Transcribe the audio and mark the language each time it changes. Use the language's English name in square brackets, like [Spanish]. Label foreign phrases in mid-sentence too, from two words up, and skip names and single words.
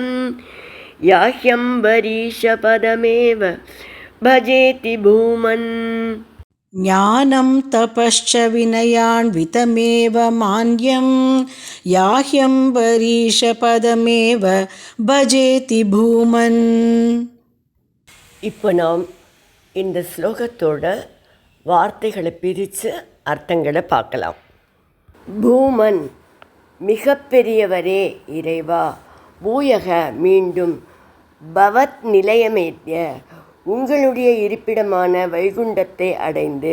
[Sanskrit] याह्यं वरीशपदमेव भजेति भूमन्. ज्ञानं तपश्च विनयान्वितमेव मान्यं. याह्यं वरीशपदमेव भजेति भूमन्. [Tamil] இப்போ நாம் இந்த ஸ்லோகத்தோட வார்த்தைகளை பிரித்து அர்த்தங்களை பார்க்கலாம். பூமன், மிக பெரியவரே இறைவா. பூயக, மீண்டும். [Sanskrit] भवत् निलयमेत्य, [Tamil] உங்களுடைய இருப்பிடமான வைகுண்டத்தை அடைந்து.